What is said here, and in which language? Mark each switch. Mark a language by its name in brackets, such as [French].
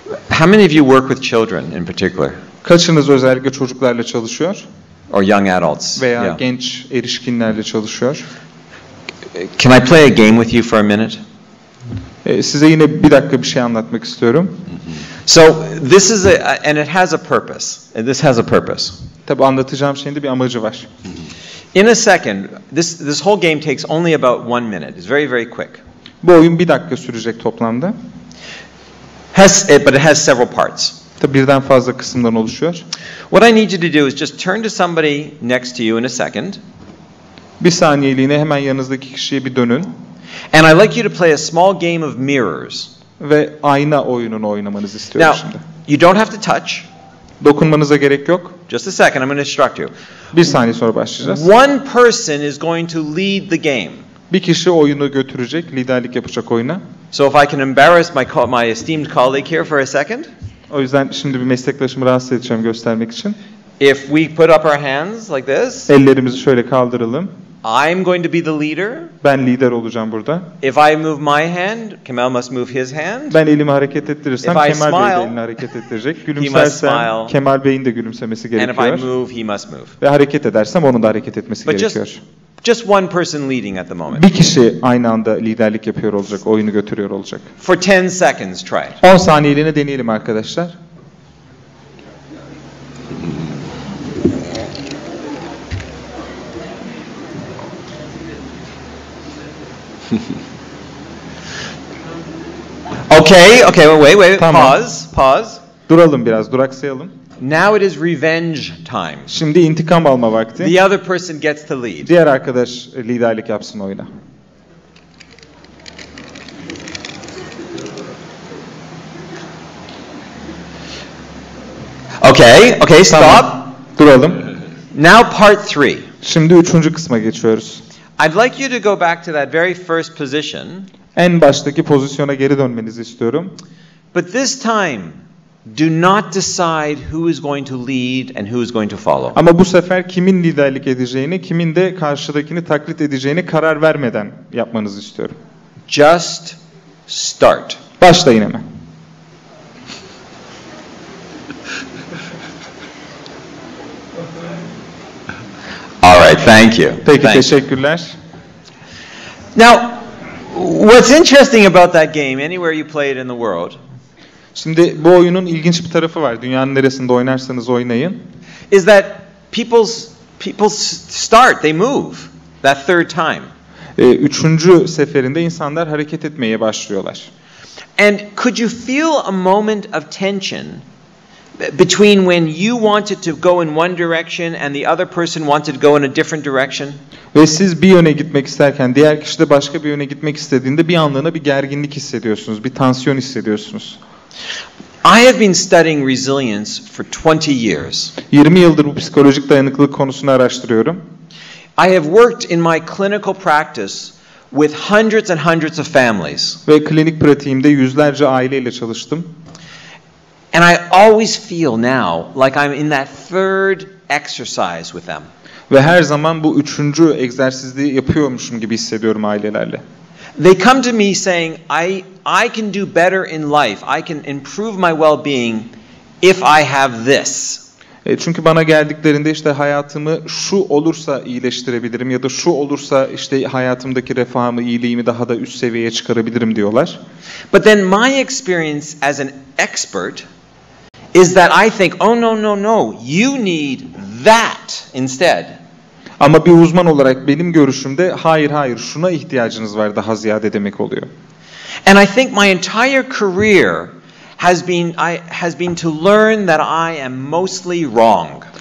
[English] How many of you work with children in particular? [Turkish] Kaçınız özellikle çocuklarla çalışıyor? [English] Or young adults? [Turkish] Veya genç erişkinlerle çalışıyor? [English] Can I play a game with you for a minute? [Turkish] Size yine bir dakika bir şey anlatmak istiyorum. [English] So this is and it has a purpose. This has a purpose. [Turkish] Tabii anlatacağım şeyin de bir amacı var. [English] In a second, this whole game takes only about 1 minute. It's very, very quick. [Turkish] Bu oyun bir dakika sürecek toplamda. [English] But it has several parts. [Turkish] Tabii birden fazla kısımdan oluşuyor. [English] What I need you to do is just turn to somebody next to you in a second. [Turkish] Bir saniyeliğine hemen yanınızdaki kişiye bir dönün. [English] And I'd like you to play a small game of mirrors. [Turkish] Ve ayna oyununu oynamanızı istiyorum [English] Now, [Turkish] şimdi. [English] you don't have to touch. [Turkish] Dokunmanıza gerek yok. [English] Just a second, I'm going to instruct you. [Turkish] Bir saniye sonra başlayacağız. [English] One person is going to lead the game. [Turkish] Bir kişi oyunu götürecek, liderlik yapacak oyuna. [English] So if I can embarrass my esteemed colleague here for a second. [Turkish] O yüzden şimdi bir meslektaşımı rahatsız edeceğim göstermek için. [English] If we put up our hands like this. [Turkish] Ellerimizi şöyle kaldıralım. [English] I'm going to be the leader. [Turkish] Ben lider olacağım burada. [English] If I move my hand, Kemal must move his hand. [Turkish] Ben elimi hareket ettirirsem [English] If I [Turkish] Kemal Bey de [English] smile, [Turkish] elini hareket ettirecek. [English] he must [Turkish] Gülümsersem [English] smile. [Turkish] Kemal Bey'in de gülümsemesi [English] And if [Turkish] gerekiyor. [English] I move, he must move. [Turkish] Ve hareket edersem onun da hareket etmesi [English] But [Turkish] gerekiyor. [English] Just one person leading at the moment. [Turkish] Bir kişi aynı anda liderlik yapıyor olacak, oyunu götürüyor olacak. [English] For 10 seconds, try it. [Turkish] 10 saniyeliğine deneyelim arkadaşlar. [English] Okay, wait. [Turkish] Tamam. [English] Pause. [Turkish] Duralım biraz, duraksayalım. [English] Now it is revenge time. [Turkish] Şimdi intikam alma vakti. [English] The other person gets to lead. [Turkish] Diğer arkadaş liderlik yapsın oyuna. [English] Okay, stop. [Turkish] Tamam. Duralım. [English] Now part 3. [Turkish] Şimdi 3. kısma geçiyoruz. [English] I'd like you to go back to that very first position. [Turkish] En baştaki pozisyona geri dönmenizi istiyorum. [English] But this time, do not decide who is going to lead and who is going to follow. [Turkish] Ama bu sefer kimin liderlik edeceğini, kimin de karşıdakini taklit edeceğini karar vermeden yapmanızı istiyorum. [English] Just start. [Turkish] Başlayın hemen. [English] All right, thank you. [Turkish] Peki, [English] Thank you. [Turkish] teşekkürler. [English] Now, what's interesting about that game, anywhere you play it in the world, [Turkish] Şimdi bu oyunun ilginç bir tarafı var. Dünyanın neresinde oynarsanız oynayın. [English] is that people start, they move that third time. [Turkish] 3. seferinde insanlar hareket etmeye başlıyorlar. [English] And could you feel a moment of tension between when you wanted to go in one direction and the other person wanted to go in a different direction? [Turkish] Ve siz bir yöne gitmek isterken diğer kişi de başka bir yöne gitmek istediğinde bir anlığına bir gerginlik hissediyorsunuz, bir tansiyon hissediyorsunuz. [English] I have been studying resilience for 20 years. [Turkish] 20 yıldır bu psikolojik dayanıklılık konusunu araştırıyorum. [English] I have worked in my clinical practice with hundreds and hundreds of families. [Turkish] Ve klinik pratiğimde yüzlerce aileyle çalıştım. [English] And I always feel now like I'm in that third exercise with them. [Turkish] Ve her zaman bu 3. egzersizliği yapıyormuşum gibi hissediyorum ailelerle. [English] They come to me saying, I can do better in life. I can improve my well-being if I have this. [Turkish] Çünkü bana geldiklerinde işte hayatımı şu olursa iyileştirebilirim ya da şu olursa işte hayatımdaki refahımı, iyiliğimi daha da üst seviyeye çıkarabilirim diyorlar. [English] But then my experience as an expert is that I think, oh no, you need that instead. [Turkish] Ama bir uzman olarak benim görüşümde hayır şuna ihtiyacınız var daha ziyade demek oluyor. [English] And I think my entire career has been to learn that I am mostly wrong.